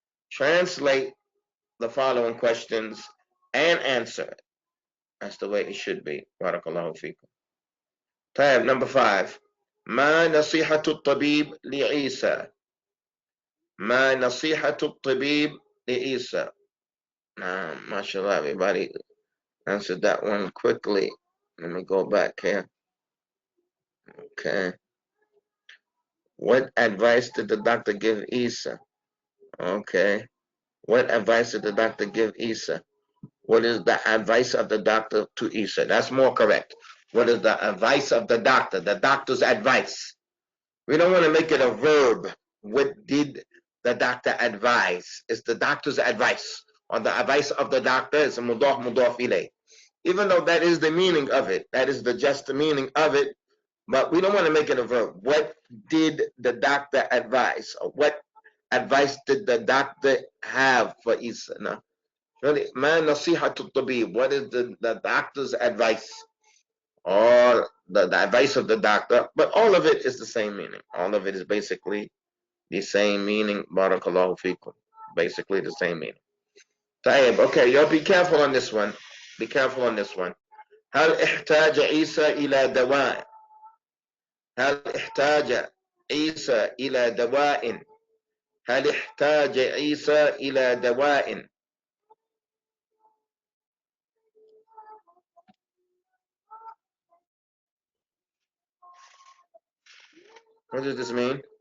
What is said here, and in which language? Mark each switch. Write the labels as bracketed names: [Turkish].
[English] Translate the following questions and answer it. That's the way it should be. Barakallahu fikum. Tab number 5. [Arabic] ما نصيحة الطبيب لعيسى؟ ما نصيحة الطبيب لعيسى؟ [English] MashaAllah, everybody answered that one quickly. Let me go back here. Okay. What advice did the doctor give Isa? Okay. What advice did the doctor give Isa? What is the advice of the doctor to Isa? That's more correct. What is the advice of the doctor's advice? We don't want to make it a verb. What did the doctor advise? It's the doctor's advice. Or the advice of the doctor is mudaf ilay. Even though that is the meaning of it, that is the just the meaning of it, but we don't want to make it a verb. What did the doctor advise? Or what advice did the doctor have for Isa? No. [Arabic] Really, ما نصيحة الطبيب? [English] What is the doctor's advice? Or the advice of the doctor? But all of it is the same meaning. All of it is basically the same meaning. Barakallahu fikum. Basically the same meaning. طيب, okay, y'all be careful on this one. Be careful on this one. [Arabic] هل احتاج عيسى إلى دواء؟ هل احتاج عيسى إلى دواء؟ هل احتاج عيسى إلى دواء؟ [English] What does this mean?